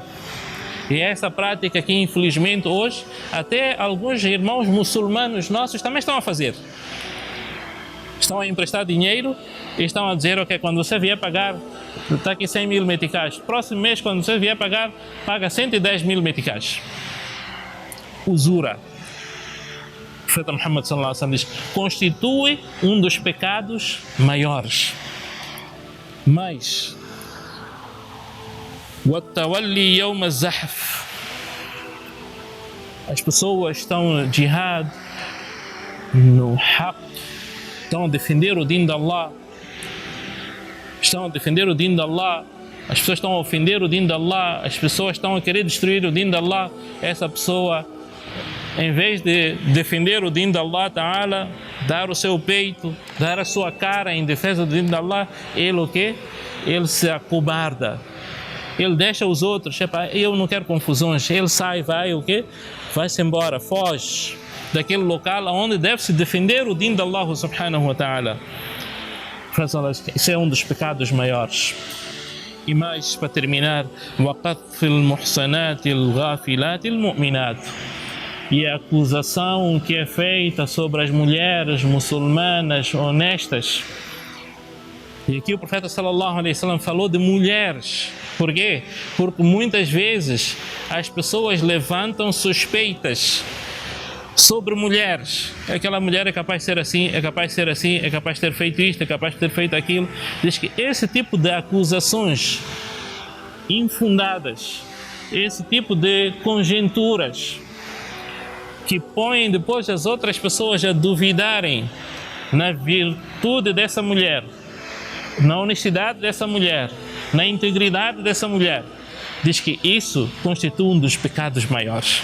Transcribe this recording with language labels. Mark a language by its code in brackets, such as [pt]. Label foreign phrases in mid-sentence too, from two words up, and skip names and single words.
[pt] E essa prática que, infelizmente, hoje, até alguns irmãos muçulmanos nossos também estão a fazer. Estão a emprestar dinheiro e estão a dizer, ok, quando você vier pagar, está aqui 100.000 meticais. Próximo mês, quando você vier pagar, paga 110.000 meticais. Usura. O profeta Muhammad [ar] صلى الله عليه وسلم [pt] diz, constitui um dos pecados maiores. [ar] Mas وَالتَّوَلِّي يَوْمَ الزَّحْفِ, [pt] as pessoas estão no jihad, no haq, estão a defender o din de Allah, as pessoas estão a ofender o din de Allah, as pessoas estão a querer destruir o din de Allah. Essa pessoa, em vez de defender o din de [ar] الله تعالى, [pt] dar o seu peito, dar a sua cara em defesa do din de Allah, ele o quê? Ele se acobarda. Ele deixa os outros, eu não quero confusões. Ele sai, vai o quê? Vai-se embora, foge daquele local onde deve-se defender o din de Allah [ar] سبحانه وتعالى. [pt] Isso é um dos pecados maiores. E mais, para terminar, [ar] وَقَذْفِ الْمُحْصَنَاتِ الْغَافِلَاتِ الْمُؤْمِنَاتِ, [pt] e a acusação que é feita sobre as mulheres muçulmanas honestas, E aqui o profeta [ar] صلى الله عليه وسلم [pt] falou de mulheres. Por quê? Porque muitas vezes as pessoas levantam suspeitas sobre mulheres. Aquela mulher é capaz de ser assim, é capaz de ser assim, é capaz de ter feito isto, é capaz de ter feito aquilo. Diz que esse tipo de acusações infundadas, esse tipo de conjecturas que põem depois as outras pessoas a duvidarem na virtude dessa mulher, na honestidade dessa mulher, na integridade dessa mulher, diz que isso constitui um dos pecados maiores.